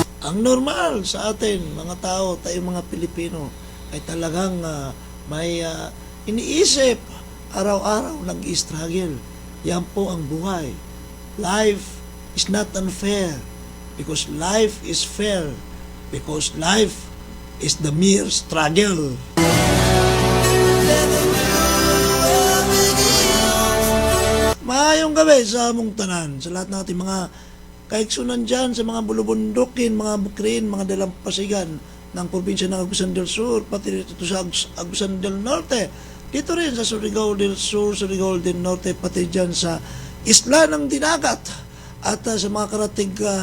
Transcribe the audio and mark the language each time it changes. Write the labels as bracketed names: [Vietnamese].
[Filipino] Ang normal sa atin, mga tao, tayong mga Pilipino, ay talagang may iniisip, araw-araw nag-struggle. Yan po ang buhay. [English] Life is not unfair because life is fair because life is the mere struggle. [Cebuano] Maayong gabi sa among tanan, [Filipino] sa lahat ng ating mga kaiksunan dyan, sa mga bulubundukin, mga bukrin, mga dalampasigan ng probinsya ng Agusan del Sur, pati dito sa Agusan del Norte, dito rin sa Surigao del Sur, Surigao del Norte, pati dyan sa Isla ng Dinagat, at sa mga karatig